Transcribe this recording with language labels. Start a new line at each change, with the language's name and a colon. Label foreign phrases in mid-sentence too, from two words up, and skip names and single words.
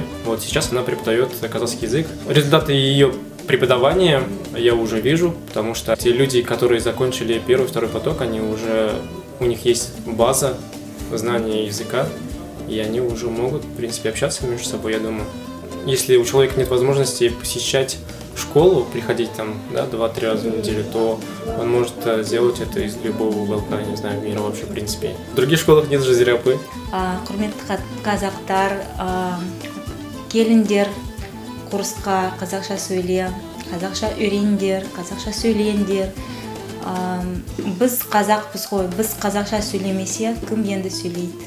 Russian: Вот сейчас она преподает казахский язык. Результаты ее преподавания я уже вижу, потому что те люди, которые закончили 1-2 поток, у них есть база знания языка, и они уже могут, в принципе, общаться между собой, я думаю. Если у человека нет возможности посещать школу, приходить там 2-3 раза в неделю, то он может сделать это из любого уголка, не знаю, мира вообще, в принципе. В других школах нет Жазира Апы.
Kazakh: Құрметті қазақтар, келіңдер курсқа қазақша сөйле, қазақша үйреніңдер, қазақша сөйлеңдер. Біз қазақпыз ғой, біз қазақша сөйлемесе, кім енді сөйлейді?